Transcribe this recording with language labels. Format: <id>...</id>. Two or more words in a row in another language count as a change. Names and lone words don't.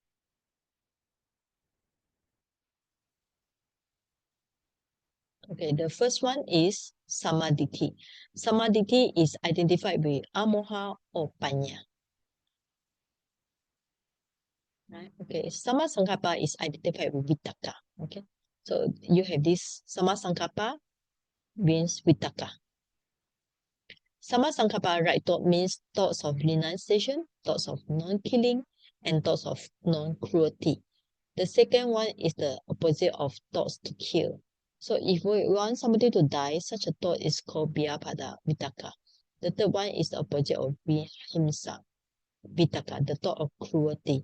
<en>Okay, the first one is samadhi. Samadhi is identified with amoha or panya. Right? Okay,</en> <pi>sama sankappa</pi> <en>is identified with vitaka. Okay, so you have this</en> <pi>sama sankappa</pi> <en>means vitaka.</en> <pi>Sama sankappa</pi> <en>right thought means thoughts of renunciation, thoughts of non-killing, and thoughts of non-cruelty. The second one is the opposite of thoughts to kill. So if we want somebody to die, such a thought is called</en> <pi>biyapada, vitaka.</pi> <en>The third one is the opposite of</en> <pi>vihimsa, vitaka,</pi> <en>the thought of cruelty.</en>